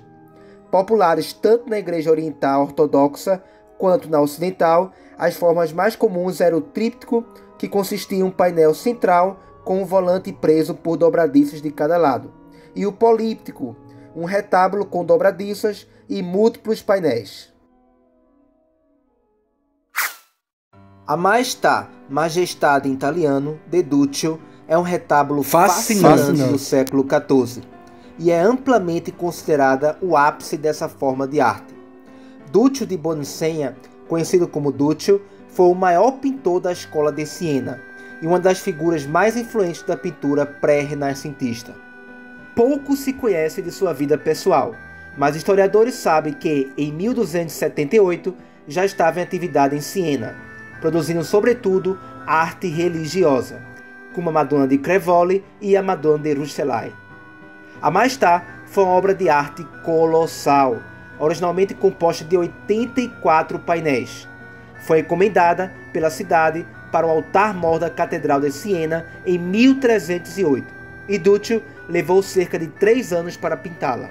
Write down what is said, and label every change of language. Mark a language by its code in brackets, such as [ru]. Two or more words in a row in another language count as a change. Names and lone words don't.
[pt] Populares tanto na Igreja Oriental Ortodoxa quanto na Ocidental, as formas mais comuns eram o tríptico, que consistia em um painel central com um volante preso por dobradiças de cada lado, e o políptico, um retábulo com dobradiças e múltiplos painéis. A Majestade em italiano, de Duccio, é um retábulo fascinante do século XIV e é amplamente considerada o ápice dessa forma de arte. Duccio di Boninsegna, conhecido como Duccio, foi o maior pintor da escola de Siena e uma das figuras mais influentes da pintura pré-renascentista. Pouco se conhece de sua vida pessoal, mas historiadores sabem que, em 1278, já estava em atividade em Siena, produzindo sobretudo arte religiosa, como a Madonna di Crevole e a Madonna de Rucellai. A Maestà foi uma obra de arte colossal, originalmente composta de 84 painéis. Foi encomendada pela cidade para o altar-mor da Catedral de Siena em 1308, e Duccio levou cerca de 3 anos para pintá-la.